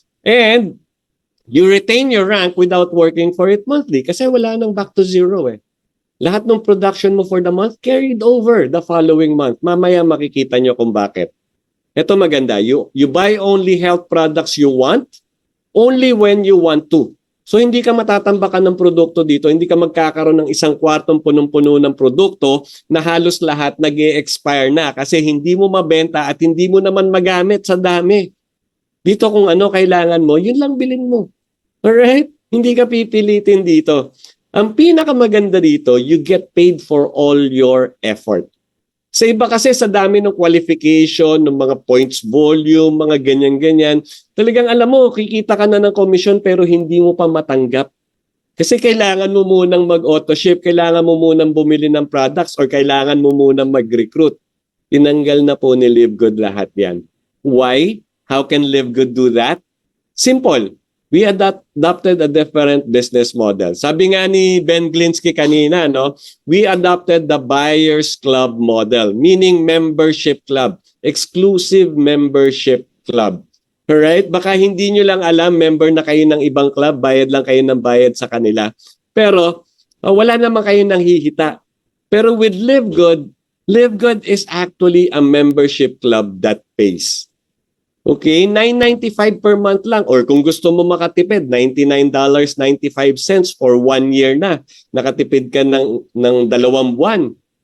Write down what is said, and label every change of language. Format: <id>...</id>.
<en>And you retain your rank without working for it monthly kasi wala nang back to zero eh. Lahat ng production mo for the month carried over the following month. Mamaya makikita nyo kung bakit. Ito maganda, you buy only health products you want, only when you want to.</en> <tl>So hindi ka matatambakan ng produkto dito, hindi ka magkakaroon ng isang kwartong punong-puno ng produkto na halos lahat nag-e-expire na kasi hindi mo mabenta at hindi mo naman magamit sa dami. Dito kung ano kailangan mo, yun lang bilhin mo. Alright? Hindi ka pipilitin dito. Ang pinakamaganda dito, you get paid for all your effort. Sa iba kasi sa dami ng qualification, ng mga points volume, mga ganyan-ganyan, talagang alam mo, kikita ka na ng commission pero hindi mo pa matanggap. Kasi kailangan mo munang mag-auto-ship, kailangan mo munang bumili ng products or kailangan mo munang mag-recruit. Tinanggal na po ni LiveGood lahat yan. Why?</tl> <en>How can LiveGood do that? Simple. We adopted a different business model. Sabi nga ni Ben Glinsky kanina, no, we adopted the Buyers Club model, meaning membership club, exclusive membership club. Alright?</en> <tl>Baka hindi nyo lang alam, member na kayo ng ibang club, bayad lang kayo ng bayad sa kanila. Pero wala naman kayo nang hihita.</tl> <en>Pero with LiveGood is actually a membership club that pays. Okay, $9.95 per month lang. Or kung gusto mo makatipid, $99.95 for 1 year na.</en> <tl>Nakatipid ka ng 2 buwan.</tl>